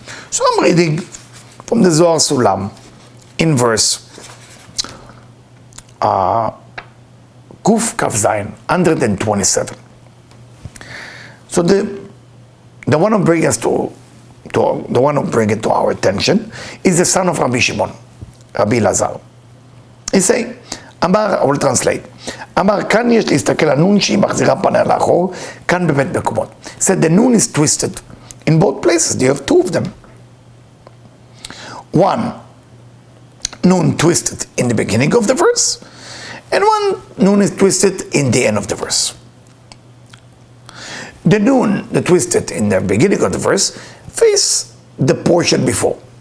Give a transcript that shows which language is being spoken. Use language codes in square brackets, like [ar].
[en] So I'm reading from the Zohar Sulam in verse Kuf Kaf Zayin, 127. So the one who brings us to the one who brings it to our attention is the son of Rabbi Shimon, Rabbi Lazar. He say, Amar, I will translate. [he] Amar, kan yesh להסתכל הנון שהיא מחזירה פניה לאחור, כאן בבית מקומות. [en] Said the nun is twisted in both places. You have two of them. One nun twisted in the beginning of the verse, and one nun is twisted in the end of the verse. The nun, the twisted in the beginning of the verse, face the portion before.